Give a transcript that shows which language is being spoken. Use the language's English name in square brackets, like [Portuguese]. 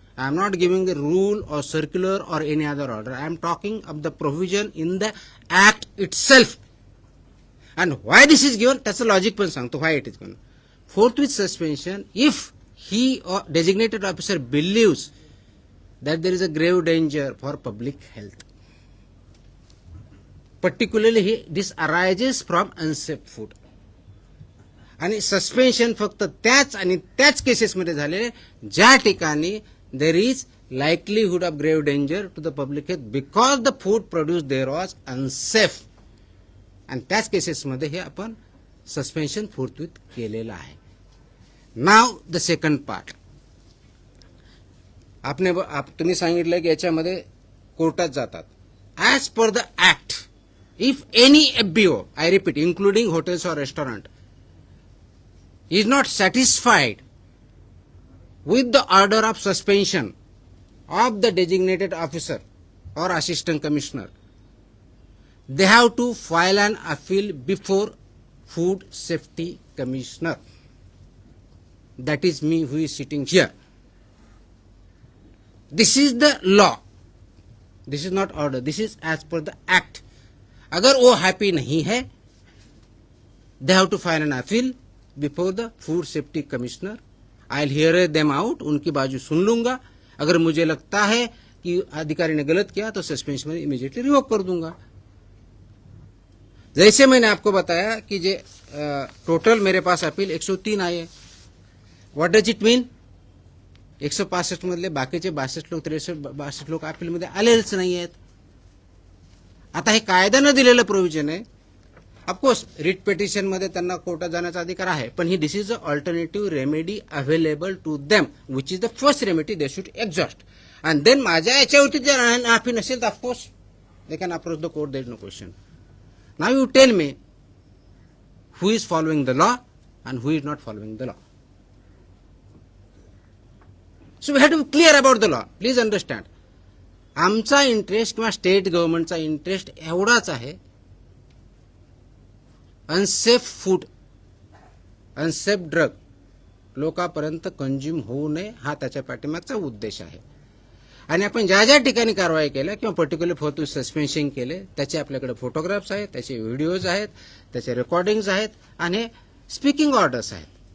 [English] I am not giving the rule or circular or any other order. I am talking of the provision in the act itself. And why this is given [Marathi] त्याचं logic पण सांगतो, [English] Why it is given. Forthwith suspension if he or designated officer believes that there is a grave danger for public health. Particularly this arises from unsafe food. [Marathi] आणि suspension फक्त त्याच केसेसमध्ये झाले ज्या ठिकाणी [English] There is likelihood of grave danger to the public health because the food produce there was unsafe. [Marathi] आणि त्याच केसेसमध्ये हे आपण सस्पेन्शन फोर्थविथ केलेलं आहे. [English] Now the second part. [Marathi] तुम्ही सांगितलं की याच्यामध्ये कोर्टात जातात. [English] As per the act if any FBO, I repeat, including hotels or restaurant, is not satisfied with the order of suspension of the designated officer or assistant commissioner, they have to file an appeal before Food Safety Commissioner. That is me who is sitting here. This is the law. This is not order. This is as per the act. [Hindi] अगर वो happy नहीं है, [English] they have to file an appeal before the Food Safety Commissioner. I'll hear them out. [Hindi] उनकी बाजू सुन लूंगा. अगर मुझे लगता है कि अधिकारी ने गलत किया तो सस्पेंशन में इमीडिएटली रिवोक कर दूंगा. जैसे मैंने आपको बताया कि जे टोटल मेरे पास अपील 103 आए. [English] What does it mean? [Marathi] 165 मधले बाकीचे 62 लोक 62 लोक अपीलमध्ये आलेच नाही आहेत. आता हे कायद्यानं दिलेलं प्रोव्हिजन आहे. ऑफकोर्स रिट पिटिशन मध्ये त्यांना कोर्टात जाण्याचा अधिकार आहे, पण ही [English] This is a alternative remedy available to them which is the first remedy they should exhaust. And then [Marathi] माझ्या याच्यावरती जर माफी नसेल तर [English] Of course they can approach the court. There is no question. Now you tell me who is following the law and who is not following the law. So we have to be clear about the law. Please understand. [Marathi] आमचा interest किंवा state गव्हर्नमेंटचा interest एवढाच आहे, unsafe food, unsafe drug लोकांपर्यंत consume होऊ नये हा त्याच्या पाठीमागचा उद्देश आहे. आणि आपण ज्या ज्या ठिकाणी कारवाई केल्या किंवा पर्टिक्युलर फोर्थ सस्पेन्शन केले त्याचे आपल्याकडे फोटोग्राफ्स आहेत, त्याचे व्हिडिओज आहेत, त्याचे रेकॉर्डिंग्स आहेत आणि स्पीकिंग ऑर्डर्स आहेत.